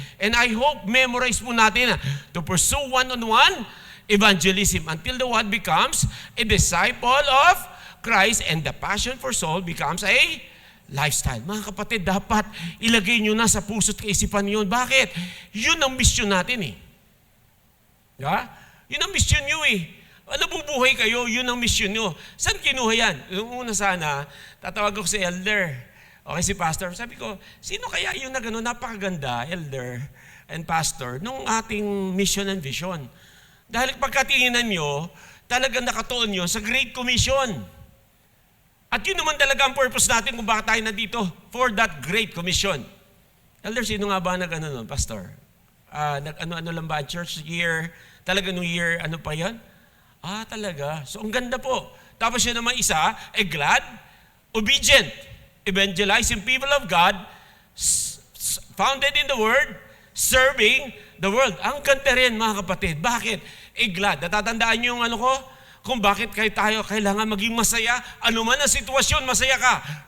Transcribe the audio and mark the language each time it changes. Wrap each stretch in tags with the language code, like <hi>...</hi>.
<en>And I hope memorize po natin to pursue one-on-one evangelism until the one becomes a disciple of Christ and the passion for soul becomes a lifestyle.</en> <tl>Mga kapatid, dapat ilagay nyo na sa puso't kaisipan yun. Bakit? Yun ang mission natin eh. Yeah? Yun ang mission nyo eh. Nabubuhay kayo, yun ang mission nyo. Saan kinuha yan? Yung una sana, tatawag ko si elder. Okay, si pastor. Sabi ko, sino kaya yung na gano'n, napakaganda, elder and pastor, nung ating mission and vision? Dahil pagkatinginan nyo, talagang nakatuon nyo sa Great Commission. At yun naman talaga ang purpose natin kung bakit tayo nandito, for that Great Commission. Elder, sino nga ba nag-ano nun, pastor? Ano lang ba, church year, talaga nung year, ano pa yan? Talaga. So, ang ganda po.</tl> <en>Tapos yun naman isa, glad, obedient, evangelizing people of God, founded in the Word, serving the world.</en> <tl>Ang ganda rin, mga kapatid. Bakit? Glad. Natatandaan niyo yung ano ko? Kung bakit tayo kailangan maging masaya. Ano man ang sitwasyon, masaya ka.</tl>